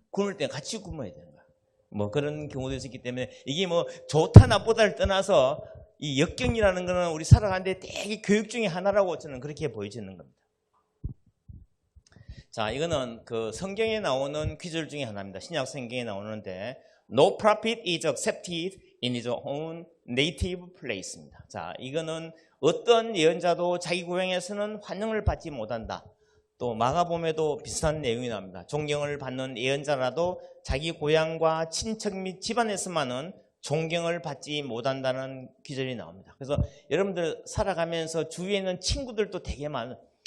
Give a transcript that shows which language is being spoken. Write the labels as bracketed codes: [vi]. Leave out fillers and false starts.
[ko] 굶을 때는 같이 굶어야 되는 거야. 뭐 그런 경우도 있었기 때문에 이게 뭐 좋다 나쁘다를 떠나서 이 역경이라는 거는 우리 살아가는데 되게 교육 중에 하나라고 저는 그렇게 보여지는 겁니다. 자, 이거는 그 성경에 나오는 귀절 중에 하나입니다. 신약 성경에 나오는데 [en] No prophet is accepted in his own native place입니다. [ko] 자, 이거는 어떤 예언자도 자기 고향에서는 환영을 받지 못한다. 또 마가복음에도 비슷한 내용이 나옵니다. 존경을 받는 예언자라도 자기 고향과 친척 및 집안에서만은 존경을 받지 못한다는 기절이 나옵니다. 그래서 여러분들 살아가면서 주위에 있는 친구들도 되게 많아요.